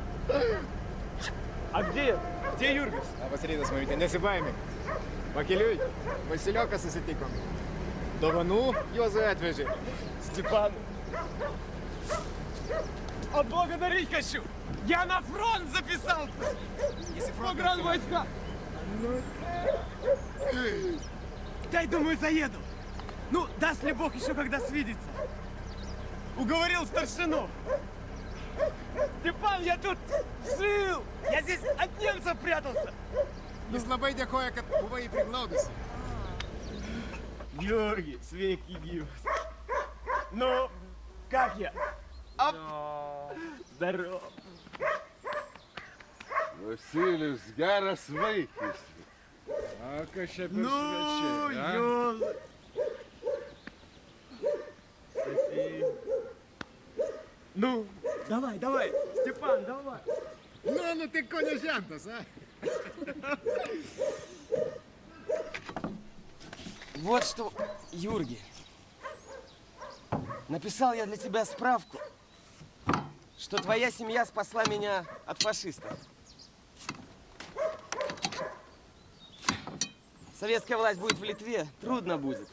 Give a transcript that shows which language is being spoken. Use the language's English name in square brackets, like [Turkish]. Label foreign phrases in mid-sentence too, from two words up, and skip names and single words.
[Russian] А где? Где Юргis? [Lithuanian] Labas rytas, mamytė, nesibaimė. Pakeliui, Vasilioką susitikom. Dovanų Juozui atvežė. [Russian] Степан. Отблагодарить хочу! Я на фронт записался! Если Погранвойска! Дай, думаю, заеду. Ну, даст ли Бог еще когда свидится. Уговорил старшину. Степан, я тут жил! Я здесь от немцев прятался! [Lithuanian] Jis labai dėkoja, kad buvai priglaudusi. Георгий, sveiki gyvas. [Russian] Ну, как я? Оп! Здорово. [Lithuanian] Vasilijus, geras vaikis. A, kas čia per svečiai, a? [Russian] Ёлы. Спасибо. Ну, давай, давай, Степан, давай. [Lithuanian] Nu tai ko nežentas, a? [Russian] Вот что, Юргий, написал я для тебя справку, что твоя семья спасла меня от фашистов. Советская власть будет в Литве, трудно будет.